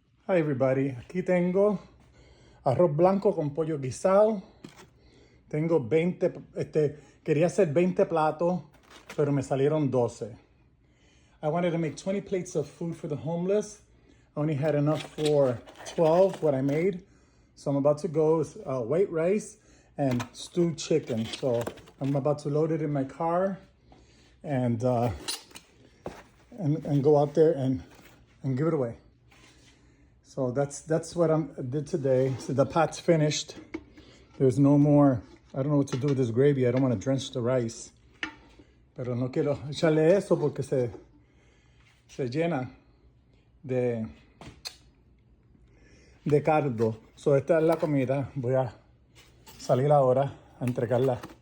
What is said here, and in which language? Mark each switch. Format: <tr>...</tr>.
<en>Hi everybody,</en> <es>aquí tengo arroz blanco con pollo guisado. Tengo 20, quería hacer 20 platos, pero me salieron 12.</es> <en>I wanted to make 20 plates of food for the homeless. I only had enough for 12, what I made. So I'm about to go white rice and stewed chicken. So I'm about to load it in my car and go out there and give it away. So that's what I did today. So the pot's finished. There's no more. I don't know what to do with this gravy. I don't want to drench the rice.</en> <es>Pero no quiero echarle eso porque se llena de cardo. So esta es la comida. Voy a salir ahora a entregarla.</es>